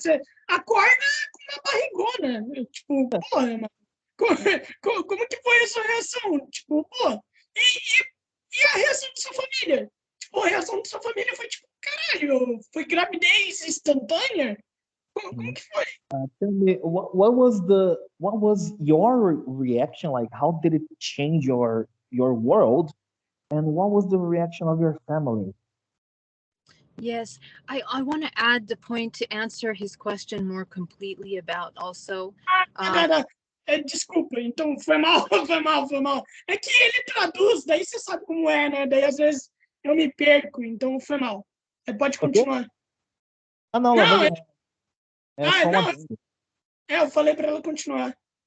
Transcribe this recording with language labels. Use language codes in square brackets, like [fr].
[pt] Você acorda com uma barrigona. Tipo, porra, mano. Como que foi a sua reação? Tipo, pô, e a reação da sua família? Tipo, a reação da sua família foi tipo, caralho, foi gravidez instantânea? Como Uhum. que foi? [en] Tell me, what was your reaction like? How did it change your world? And what was the reaction of your family? Yes, I want to add the point to answer his question more completely about also. [pt] Tá, tá. Desculpa, então foi mal, foi mal. É que ele traduz, daí você sabe como é, né? Daí às vezes eu me perco, então foi mal. Pode O quê? continuar. Ah, não, Não, é só um não, adendo. eu falei para ela continuar.